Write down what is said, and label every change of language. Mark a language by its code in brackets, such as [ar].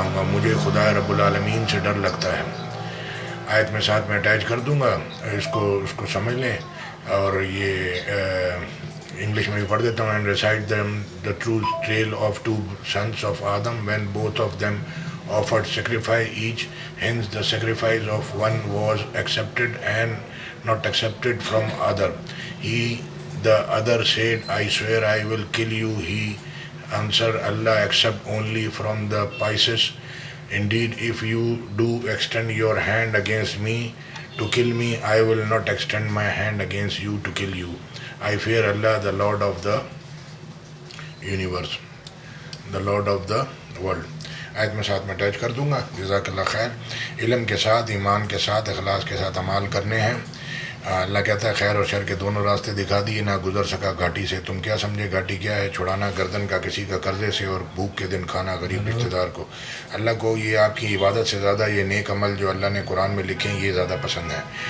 [ur] مجھے خدا رب العالمین سے ڈر لگتا ہے۔ آیت میں ساتھ میں اٹیچ کر دوں گا، اس کو سمجھ لیں۔ اور یہ انگلش میں بھی پڑھ دیتا ہوں۔ [en] And recite them the true tale of two sons of Adam when both of them offered sacrifice each. Hence the sacrifice of one was accepted and not accepted from other. The other said, I swear I will kill you. He answered, Allah accept only from the Paisa. Indeed, if you do extend your hand against me to kill me, I will not extend my hand against you to kill you. I fear Allah, the Lord of the universe, the Lord of the world. [ur] آیت میں ساتھ میں attach کر دوں گا۔ جزاک اللہ خیر۔ علم کے ساتھ، ایمان کے ساتھ، اخلاص کے ساتھ اعمال کرنے ہیں۔ اللہ کہتا ہے خیر اور شر کے دونوں راستے دکھا دیے، نہ گزر سکا گھاٹی سے۔ تم کیا سمجھے گھاٹی کیا ہے؟ چھڑانا گردن کا کسی کا قرضے سے اور بھوک کے دن کھانا غریب رشتہ دار کو۔ اللہ کو یہ آپ کی عبادت سے زیادہ یہ نیک عمل جو اللہ نے قرآن میں لکھے ہیں یہ زیادہ پسند ہے۔